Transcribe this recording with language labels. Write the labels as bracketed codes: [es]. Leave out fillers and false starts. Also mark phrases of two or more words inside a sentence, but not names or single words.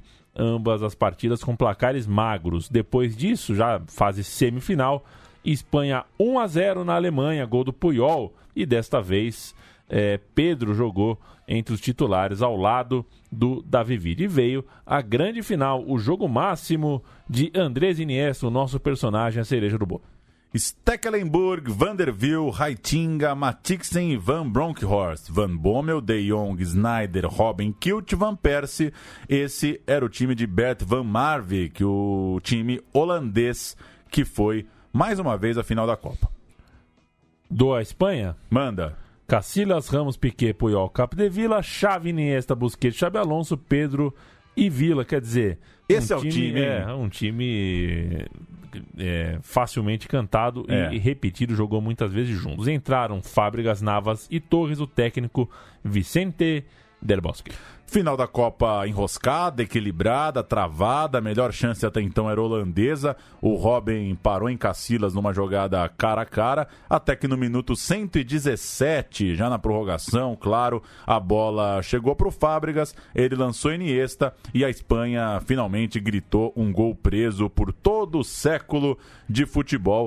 [pt] Ambas as partidas com placares magros. Depois disso, já fase semifinal, Espanha 1-0 na Alemanha, gol do Puyol. E desta vez, Pedro jogou entre os titulares ao lado do Davi Villa. E veio a grande final, o jogo máximo de Andrés Iniesta, o nosso personagem, a cereja do bolo. Stekelenburg, Van der Wiel, Heitinga, Matixen e Van Bronckhorst, Van Bommel, De Jong, Sneijder, Robben, Kilt, Van Persie. Esse era o time de Bert van Marwijk, o time holandês que foi mais uma vez a final da Copa. Do a Espanha? Manda. Casillas, Ramos, Piqué, Puyol, Capdevila, Xavi, Iniesta, Busquets, Xabi Alonso, Pedro e Villa. Quer dizer, esse é o time. Um time facilmente cantado e repetido, jogou muitas vezes juntos. Entraram Fábregas, Navas e Torres, o técnico Vicente Del Bosque. Final da Copa enroscada, equilibrada, travada. A melhor chance até então era holandesa. O Robben parou em Casillas numa jogada cara a cara, até que no minuto 117, já na prorrogação, claro, a bola chegou para o Fábregas, ele lançou Iniesta e a Espanha finalmente gritou um gol preso por todo o século de futebol.